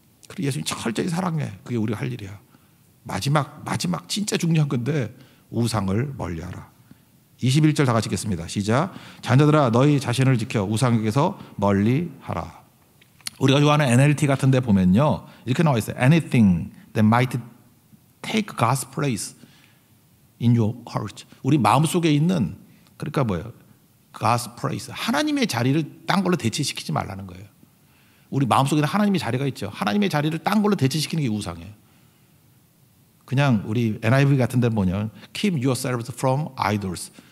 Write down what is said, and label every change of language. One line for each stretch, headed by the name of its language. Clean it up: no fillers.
Korean: 그리고 예수님 철저히 사랑해. 그게 우리가 할 일이야. 마지막 진짜 중요한 건데 우상을 멀리하라. 21절 다 같이 읽겠습니다. 시작. 자녀들아 너희 자신을 지켜 우상에게서 멀리하라. 우리가 좋아하는 NLT 같은 데 보면요, 이렇게 나와 있어요.
English: Anything that might take God's place in your heart.
Korean: 우리 마음속에 있는, 그러니까 뭐예요?
English: God's place.
Korean: 하나님의 자리를 딴 걸로 대체시키지 말라는 거예요. 우리 마음속에는 하나님의 자리가 있죠. 하나님의 자리를 딴 걸로 대체시키는 게 우상이에요. 그냥 우리 NIV 같은 데는 뭐냐면
English: Keep yourselves from idols.